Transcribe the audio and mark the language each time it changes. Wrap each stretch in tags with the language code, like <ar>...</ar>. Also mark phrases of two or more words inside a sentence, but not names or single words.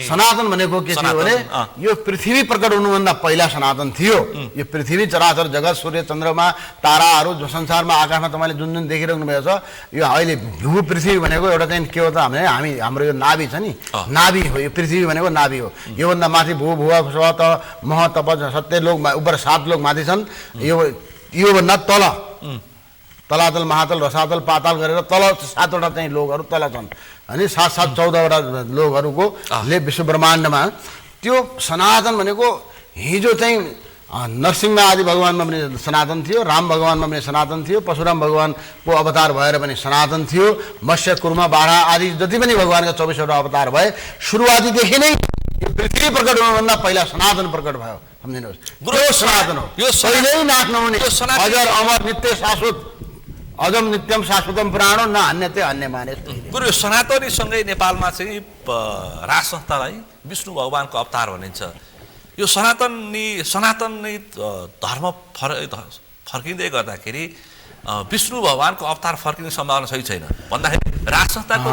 <ne>सनातन भनेको के थियो भने यो पृथ्वी प्रकट हुनुभन्दा पहिला सनातन थियो। यो पृथ्वी चराचर जगत सूर्य चन्द्रमा ताराहरू जो संसारमा आकाशमा तपाईँले जुन देखिरहनु भएको छ, यो अहिले भू पृथ्वी भनेको एउटा चाहिँ के हो त हाम्रो यो नाभि छ नि, नाभि हो। यो पृथ्वी भनेको नाभि हो। योभन्दा माथि भू भुव स्व त मह तप सत्य लोक उपर 7 लोक माथि छन्। योभन्दा तल तलातल महातल रसातल पाताल गरेर तल 7वटा चाहिँ लोकहरू तल छन्, अनि 7 14वटा लोकहरूको विश्व ब्रह्माण्डमा। त्यो सनातन भनेको हिजो चाहिँ नरसिंह आदि भगवानमा पनि सनातन थियो, राम भगवानमा पनि सनातन थियो, परशुराम भगवानको अवतार भएर पनि सनातन थियो, मत्स्य कुर्म बारा आदि जति पनि भगवानका 24वटा अवतार भए सुरुवातीदेखि नै यो पृथ्वी प्रकट हुनुभन्दा पहिला सनातन प्रकट भयो। सम्झिनुहोस्, गुरु सनातन हो, यो कहिल्यै नाश नहुने, अजर अमर नित्य शाश्वत,</ne> <sa>अजम नित्यम शाश्वतम पुराणो न अन्यते अन्य माने।</sa> <ne>गुरु यो सनातनीसँगै नेपालमा चाहिँ राज संस्थालाई विष्णु भगवानको अवतार भनिन्छ। यो सनातन नै धर्म फर्किँदै गर्दाखेरि विष्णु भगवानको अवतार फर्किने सम्भावना सही छैन भन्दाखेरि राज संस्थाको</ne>